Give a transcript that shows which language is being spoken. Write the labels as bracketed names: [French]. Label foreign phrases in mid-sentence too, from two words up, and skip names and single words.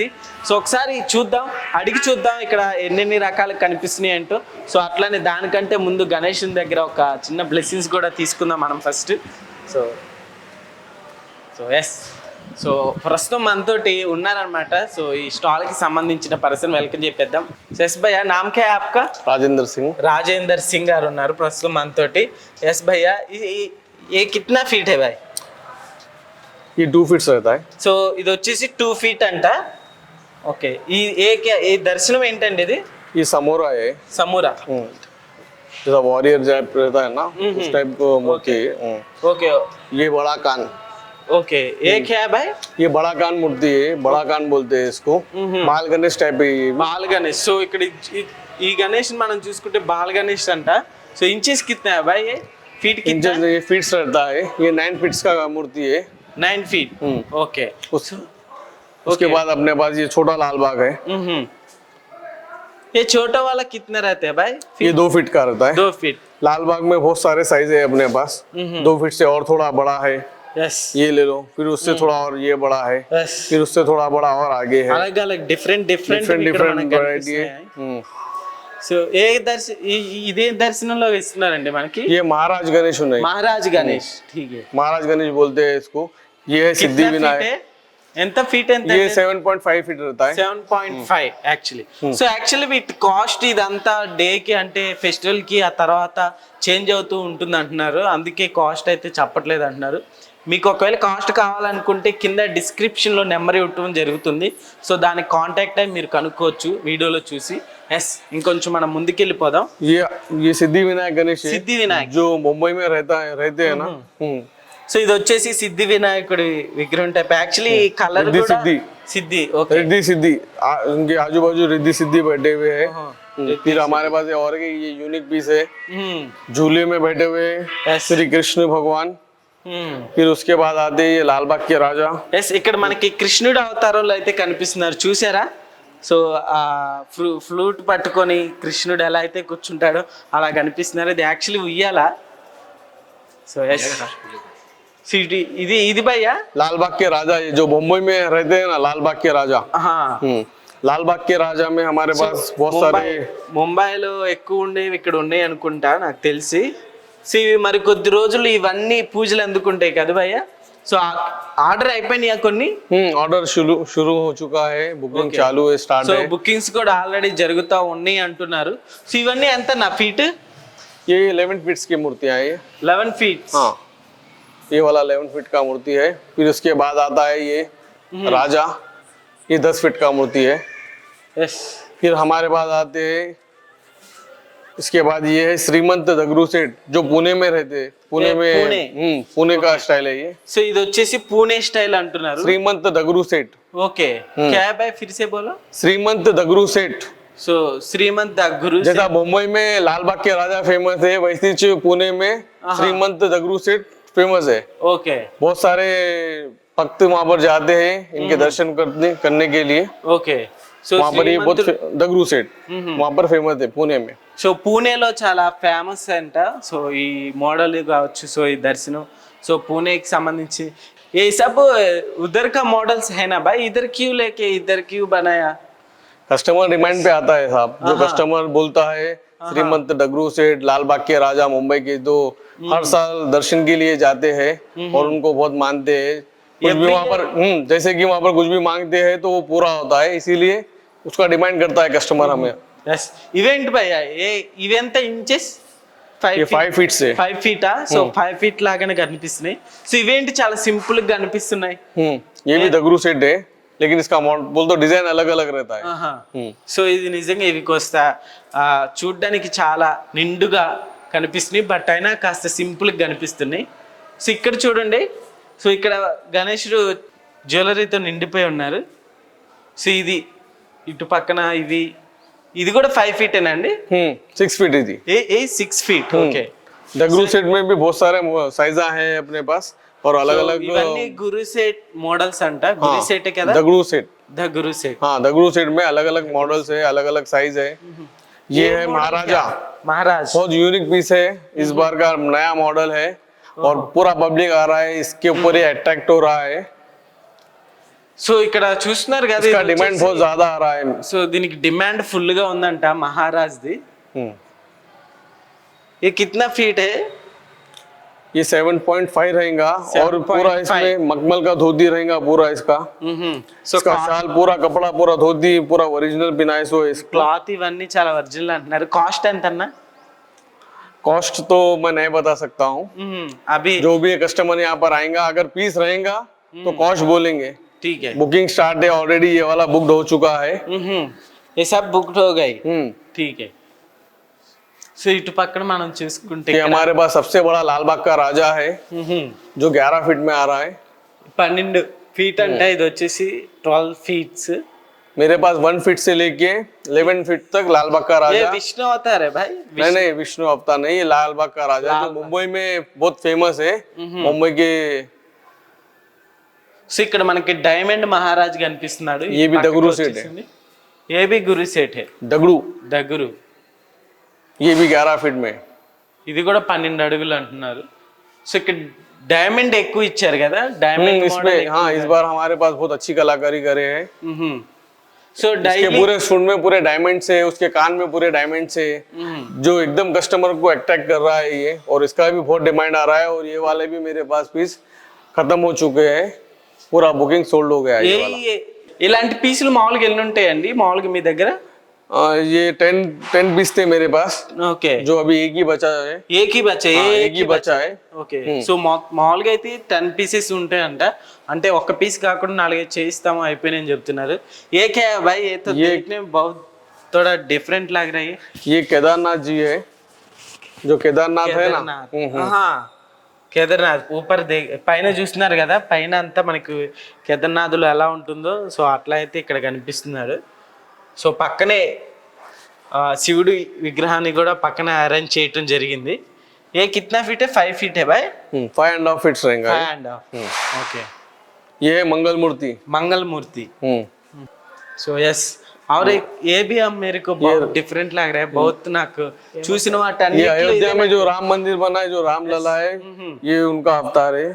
[Telugu] సో ఒకసారి చూద్దాం, అడిగి చూద్దాం ఇక్కడ ఎన్నెన్ని రకాలు కనిపిస్తున్నాయి అంటూ. సో అట్లానే దానికంటే ముందు గణేషుని దగ్గర ఒక చిన్న బ్లెస్సింగ్స్ కూడా తీసుకుందాం మనం ఫస్ట్. [English] so yes, so [Telugu] ప్రస్తుతం మనతోటి ఉన్నారనమాట. సో ఈ స్టాల్కి సంబంధించిన [English] person welcome [Telugu] చెప్పేద్దాం. [Hindi] यस भैया, नाम क्या आपका? [Telugu] రాజేందర్ సింగ్ గారు ఉన్నారు ప్రస్తుతం మనతోటి. [Hindi] यस भैया, ये कितना फीट है भाई? ये 2 feet रहता है. [Telugu] సో ఇది వచ్చేసి 2 feet అంట. ఓకే, ఈ దర్శనం ఏంటండి ఇది? [Hindi] ये समोरा है. [Telugu] సమూరా. [Hindi] जैसा वॉरियर टाइप रहता है ना, उस टाइप को मूर्ति है. [Telugu] ఓకే [Hindi] ये बड़ा कान. ओके, ये क्या भाई? ये बड़ा कान मूर्ति है. बड़ा कान बोलते हैं इसको. बाल गणेश टाइप है ये. [Telugu] బాల్ గణేష్. సో ఇక్కడ ఈ గణేష్ మనం చూసుకుంటే బాల్ గణేష్ అంట. [Hindi] सो इंचेस कितना है भाई? फीट कितना? इंचेस ये फीट्स रहता है. ये 9 feet का मूर्ति है. 9 feet. ओके. उसके बाद अपने पास ये छोटा लाल बाग है. ये छोटा वाला कितना रहता है भाई? ये 2 feet का रहता है. 2 feet. लाल बाग में बहुत सारे साइज है अपने पास. 2 feet से और थोड़ा बड़ा है. यस, ये ले लो. फिर उससे थोड़ा और ये बड़ा है. यस. फिर उससे थोड़ा बड़ा और आगे है. अलग अलग डिफरेंट वैरायटी है. [Telugu] సో ఇదే దర్శనంలో ఇస్తున్నారండి మనకి. [Hindi] ये महाराज गणेश नहीं, మహారాజ్ గణేష్. ठीक है, महाराज गणेश बोलते हैं इसको. ये है सिद्धि विनायक. [Telugu] ఎంత ఫీట్? ఎంత? [Hindi] ये 7.5 feet रहता है. [Telugu] 7.5 యాక్చువల్లీ. సో యాక్చువల్లీ వీటి కాస్ట్ ఇదంతా డేకి అంటే ఫెస్టివల్ కి ఆ తర్వాత చేంజ్ అవుతూ ఉంటుంది అంటున్నారు. అందుకే కాస్ట్ అయితే చెప్పట్లేదు అంటున్నారు. మీకు ఒకవేళ కాస్ట్ కావాలనుకుంటే కింద డిస్క్రిప్షన్లో నెంబర్ ఇవ్వటం జరుగుతుంది. సో దానికి కాంటాక్ట్ అయ్యి మీరు కనుక్కోవచ్చు వీడియోలో చూసి. ఎస్, ఇంకొంచెం మనం ముందుకెళ్ళిపోదాం. [Hindi] ये सिद्धि विनायक गणेश है. [Telugu] సిద్ధి వినాయక్ [Hindi] जो मुंबई में रहते हैं ना. [Telugu] సో ఇది వచ్చేసి సిద్ధి వినాయకుడి విగ్రహం టైప్. యాక్చువల్లీ కలర్ కూడా సిద్ధి. ఓకే, [Hindi] रिद्धि सिद्धि. उनके आजू बाजू रिद्धि सिद्धि बैठे हुए हैं. फिर हमारे पास और ये यूनिक पीस है. झूले में बैठे हुए श्री कृष्ण भगवान. फिर उसके बाद आते ये लाल बाग के राजा. [Telugu] ఎస్, ఇక్కడ మనకి కృష్ణుడు అవతారంలో అయితే కనిపిస్తున్నారు, చూసారా? సో ఆ ఫ్లూట్ పట్టుకొని కృష్ణుడు ఎలా అయితే కూర్చుంటాడో అలా కనిపిస్తున్నారు. ఇది యాక్చువల్లీ ఉయ్యాల. సో ఎస్, ఇది భయ్యా [Hindi] लाल बाग के राजा, ये जो मुंबई में रहते हैं ना, लाल बाग के राजा. लाल बाग के राजा में हमारे पास बहुत सारे. [Telugu] ముంబైలో ఎక్కువ ఉండేవి ఇక్కడ ఉన్నాయి అనుకుంటా నాకు తెలిసి. సో ఇవి మరి కొద్ది రోజులు ఇవన్నీ పూజలు ఎందుకుంటాయి కదా భయ్యా? సో ఆర్డర్ అయిపోయినాయా కొన్ని? [Hindi] ऑर्डर शुरू हो चुका है. बुकिंग चालू है, स्टार्ट సో है. [Telugu] బుకింగ్స్ కూడా ఆల్రెడీ జరుగుతా ఉన్నాయి అంటున్నారు. సో ఇవన్నీ ఎంత నా ఫీట్? [Hindi] ये 11 फीट की मूर्तियां है. 11 feet. हाँ, ये वाला 11 फीट का मूर्ति है. फिर उसके बाद आता है ये राजा. ये 10 फीट का मूर्ति है. यस. फिर हमारे पास आते हैं, इसके बाद ये है श्रीमंत दगरू सेठ, जो पुणे में रहते हैं. पुणे का स्टाइल है ये. [Telugu] సో ఇది వచ్చేసి పూణే స్టైల్ అంటున్నారు. [Hindi] श्रीमंत दगरू सेठ. ఓకే, क्या है भाई? फिर से बोलो. श्रीमंत दगरू सेठ. [Telugu] సో శ్రీమంత్ దగ్గురు. [Hindi] जैसा मुंबई में लाल बाग के राजा फेमस है, वैसे पुणे में श्रीमंत दगरू सेठ फेमस है। [Telugu] ఓకే बहुत सारे भक्त वहां पर जाते हैं इनके दर्शन करने के लिए। [English] okay so [Hindi] वहां पर ये बहुत दगड़ू सेठ वहां पर फेमस है पुणे में। [Telugu] సో పూణేలో చాలా ఫేమస్ అంట సో ఈ మోడల్ కావచ్చు సో ఈ దర్శనం సో పూణేకి సంబంధించి [Hindi] ये सब उधर का मॉडल्स है ना भाई इधर क्यों लेके इधर क्यों बनाया कस्टमर डिमांड पे आता है साहब, जो कस्टमर बोलता है श्रीमंत डगरू सेठ लाल बाग के राजा मुंबई के, तो हर साल दर्शन के लिए जाते हैं और उनको बहुत मानते हैं। कुछ भी वहाँ पर जैसे कि वहाँ पर कुछ भी मांगते हैं तो वो पूरा होता है, इसीलिए उसका डिमांड करता है कस्टमर हमें। यस इवेंट भैया ये इवेंट इंचेस ये 5 फीट से [Telugu] 5 ఫీటా సో 5 ఫీట్ లాగానే కనిపిస్తున్నాయి సో ఇవేంటి చాలా సింపుల్ గా కనిపిస్తున్నాయి [Hindi] ये भी डगरू सेठ है, लेकिन इसका बोल तो डिजाइन अलग अलग रहता है। [Telugu] సో ఇది నిజంగా ఇవి కోస్తా చూడ్డానికి చాలా నిండుగా కనిపిస్తున్నాయి బట్ అయినా కాస్త సింపుల్ గా కనిపిస్తున్నాయి సో ఇక్కడ చూడండి సో ఇక్కడ గణేశుడు జ్యువెలరీతో నిండిపోయి ఉన్నారు సో ఇది ఇటు పక్కన ఇది కూడా 5 ఫీటేనండి [Hindi] 6 फीट ही थी। [Telugu] ఏ 6 ఫీట్ ఓకే [Hindi] डगरू सेठ में भी बहुत सारे साइजा हैं अपने पास और अलग अलग। [Telugu] ఇవన్నీ గురు సెట్ మోడల్స్ అంట గురు సెట్ కదా [Hindi] डगरू सेठ, [Telugu] ద గురు సెట్ [Hindi] हाँ डगरू सेठ में अलग अलग मॉडल्स है, अलग अलग साइज है। ये है महाराजा, महाराज बहुत यूनिक पीस है, इस बार का नया मॉडल है और पूरा पब्लिक आ रहा है इसके ऊपर, ये अट्रैक्ट हो रहा है। [Telugu] సో ఇక్కడ చూస్తున్నారు కదా [Hindi] इसका डिमांड बहुत ज्यादा आ रहा है। [Telugu] సో దీనికి డిమాండ్ ఫుల్ గా ఉందంట మహారాజ్ ది [Hindi] ये कितना फीट है ये 7.5 रहेगा और पूरा इसमें मखमल का धोती रहेगा पूरा इसका। సో इसका शाल पूरा कपड़ा पूरा धोती पूरा ओरिजिनल पिनाइस हो इसका। [Telugu] క్లాత్ ఇవన్నీ చాలా ఒరిజినల్ అంటున్నారు కాస్ట్ ఎంత అన్న [Hindi] कॉस्ट तो मैं नहीं बता सकता हूँ, अभी जो भी कस्टमर यहाँ पर आएगा अगर पीस रहेगा तो कॉस्ट बोलेंगे। ठीक है बुकिंग स्टार्ट है ऑलरेडी, ये वाला बुक्ड हो चुका है। ये सब बुक्ड हो गई ठीक है [Telugu] సో ఇటు పక్కన మనం చూసుకుంటే [Hindi] ये हमारे पास सबसे बड़ा लाल बाग का राजा है जो 11 फीट में आ रहा है। [Telugu] 12 ఫీట్ అంటే ఇది వచ్చేసి 12 ఫీట్స్ [Hindi] मेरे पास 1 फीट से लेके 11 फीट तक लाल बाग का ये राजा। विष्णु अवतार है भाई नहीं विष्णु अवतार नहीं, ये लाल बाग का राजा जो मुंबई में बहुत फेमस है। मुंबई के [Telugu] సో ఇక్కడ మనకి డైమండ్ మహారాజ్ కనిపిస్తున్నాడు [Hindi] ये भी डगरू सेठ है। ये भी गुरु सेठ है डगड़ू [Telugu] దగ్గరు [Hindi] ये भी 11 फीट में। [Telugu] ఇది కూడా 12 అడుగులు అంటున్నారు సో ఇక్కడ డైమండ్ ఎక్కువ ఇచ్చారు కదా డైమండ్ [Hindi] इसमें हाँ इस बार हमारे पास बहुत अच्छी कलाकारी करे हैं। సో इसके पूरे सूट में पूरे डायमंड से, उसके कान में पूरे डायमंड से, जो एकदम कस्टमर को अट्रैक्ट कर रहा है ये, और इसका भी बहुत डिमांड आ रहा है। और ये वाले भी मेरे पास पीस खत्म हो चुके हैं, पूरा बुकिंग सोल्ड हो गया है ये वाला। [Telugu] ఇలాంటి పీసులు మామూలుగా ఎన్ని ఉంటాయండి మామూలుగా మీ దగ్గర [Hindi] ये 10 पीस थे मेरे पास, [Telugu] ఓకే [Hindi] जो अभी एक ही बचा है। एक ही बचा एक ही बचा है। [Telugu] ఓకే సో మామూలుగా అయితే 10 పీసెస్ ఉంటాయంట అంటే ఒక పీస్ కాకుండా 4 చేయిస్తాము అయిపోయినాయని చెప్తున్నారు [Hindi] ये क्या भाई ये तो देखने में बहुत थोड़ा डिफरेंट लग रहा है ये केदारनाथ जी है, जो केदारनाथ है ना। [Telugu] కేదార్నాథ్ ఊపర్ పైన చూస్తున్నారు కదా పైన అంతా మనకు కేదార్నాథ్లో ఎలా ఉంటుందో సో అట్లా అయితే ఇక్కడ కనిపిస్తున్నాడు సో పక్కనే శివుడి విగ్రహాన్ని కూడా పక్కన అరేంజ్ చేయటం జరిగింది [Hindi] ये कितना फीट है 5 फीट है भाई 5.5 फीट रहेगा। 5.5 ओके ये है मंगल मूर्ति। मंगल मूर्ति [English] so yes [Hindi] और एक ये भी अब मेरे को बहुत डिफरेंट लग रहा है बहुत नाक చూసిన ये [Telugu] వాటన్నిటిలో [Hindi] अयोध्या में जो राम मंदिर बना है, जो राम लला है, ये उनका अवतार है।